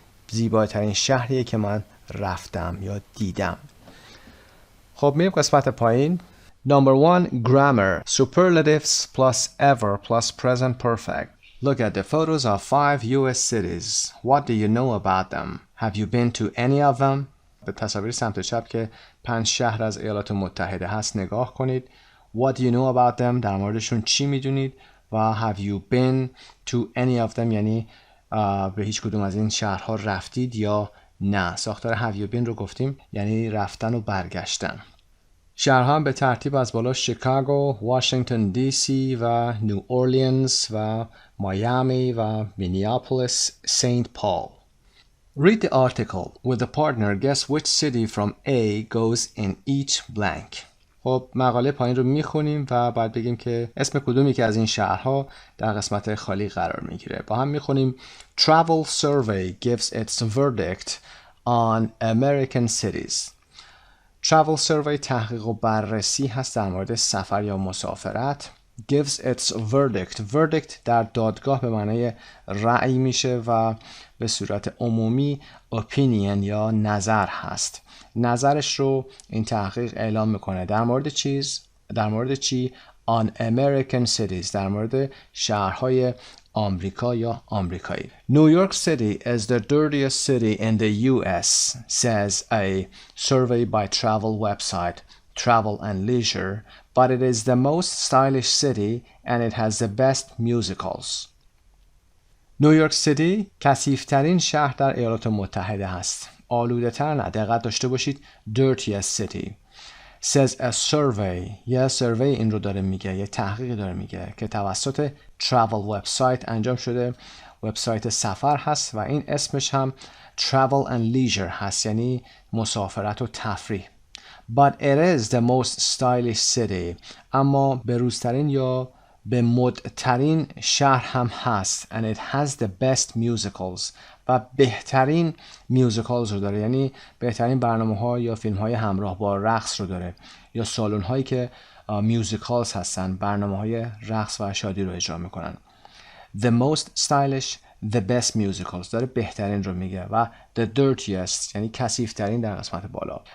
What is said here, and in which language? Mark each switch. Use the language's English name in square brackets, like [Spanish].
[Persian] زیباترین شهریه که من رفتم یا دیدم. خب میریم قسمت پایین. [English] Number 1. Grammar. Superlatives plus ever plus present perfect. Look at the photos of 5 US cities. What do you know about them? Have you been to any of them? [Persian] به تصاویر سمت چپ که 5 شهر از ایالات متحده هست نگاه کنید. [English] What do you know about them؟ [Persian] در موردشون چی میدونید؟ و [English] have you been to any of them؟ [Persian] یعنی به هیچ کدوم از این شهرها رفتید یا نه. ساختار have you been رو گفتیم یعنی رفتن و برگشتن. شهرها هم به ترتیب از بالا شیکاگو، واشنگتن دی سی و نیو اورلینز و میامی و مینیاپولیس سنت پال. [English] Read the article. With the partner, guess which city from A goes in each blank. [Persian] خب مقاله پایین رو میخونیم و بعد بگیم که اسم کدومی که از این شهرها در قسمت خالی قرار میگیره. با هم میخونیم [English] Travel survey gives its verdict on American cities. [Persian] Travel survey تحقیق و بررسی هست در مورد سفر یا مسافرت. [English] Gives its verdict. [Persian] Verdict در دادگاه به معنی رأی میشه و به صورت عمومی opinion یا نظر هست. نظرش رو این تحقیق اعلام میکنه. در مورد چی؟ [English] On American cities. [Persian] در مورد شهرهای آمریکا یا آمریکایی. [English] New York City is the dirtiest city in the US, says a survey by travel website Travel and Leisure, but it is the most stylish city and it has the best musicals. [Persian] نیویورک سیتی کثیف‌ترین شهر در ایالات متحده است. آلوده تر نه، دقت داشته باشید. [English] dirtiest city. says a survey. [Persian] یه سروی این رو داره میگه، یه تحقیقی داره میگه که توسط travel website انجام شده. وبسایت سفر هست و این اسمش هم travel and leisure هست، یعنی مسافرت و تفریح. [English] But it is the most stylish city. [Persian] اما بروزترین یا به مدترین شهر هم هست. [English] And it has the best musicals. [Persian] و بهترین میوزیکالز رو داره، یعنی بهترین برنامه ها یا فیلم های همراه با رقص رو داره، یا سالن هایی که میوزیکالز هستن، برنامه های رقص و شادی رو اجرا میکنن. [English] The most stylish, the best musicals [Persian] داره بهترین رو میگه و the dirtiest یعنی کثیف‌ترین در قسمت بالا.